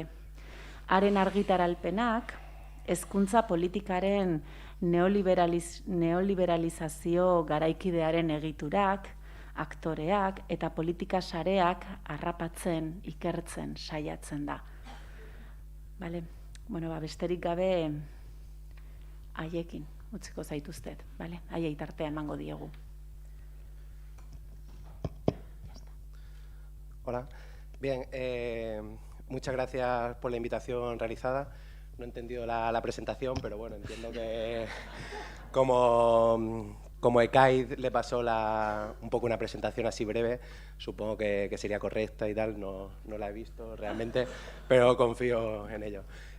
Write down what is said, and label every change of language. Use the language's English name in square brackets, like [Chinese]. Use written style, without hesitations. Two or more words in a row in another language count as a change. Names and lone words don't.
[Basque] Haren argitaralpenak, hezkuntza politikaren neoliberalizazio garaikidearen egiturak, aktoreak eta politika sareak harrapatzen, ikertzen, saiatzen da. Besterik gabe haiekin utziko zaituztet, haiei tartean emango diegu. [Spanish] Hola. Bien, muchas gracias por la invitación realizada. No he entendido la presentación, pero bueno, entiendo que como ECAID le pasó un poco una presentación así breve, supongo que sería correcta y tal, no la he visto realmente, pero confío en ello.